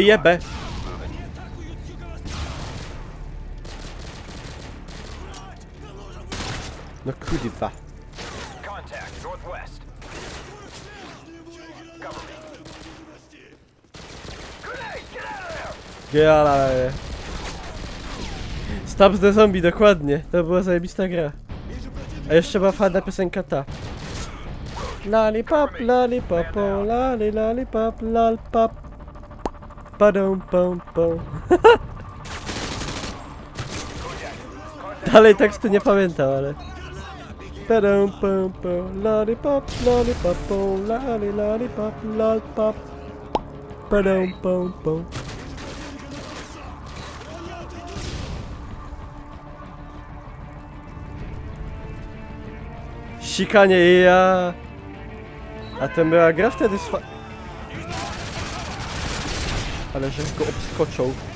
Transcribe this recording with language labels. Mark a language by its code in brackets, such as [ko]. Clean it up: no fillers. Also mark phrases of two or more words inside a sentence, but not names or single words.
[pl] Wyjebę. No kurwa. [en] Contact northwest. Cover me. Grenade! Get out of there! [pl] Ale... Stop the Zombie, dokładnie. To była zajebista gra. A jeszcze była fajna piosenka ta. [en] Lollipop, lollipop, lollipop, lollipop. Padum, pum, pum. [pl] Dalej tekstu nie pamiętam, ale... Padum, pum, pum, [en] lollipop, lollipop, lollipop, lollipop. Padum, pum, pum. [pl] Sikanie ja. A to była gra wtedy swa... Ale żeś go obskoczył.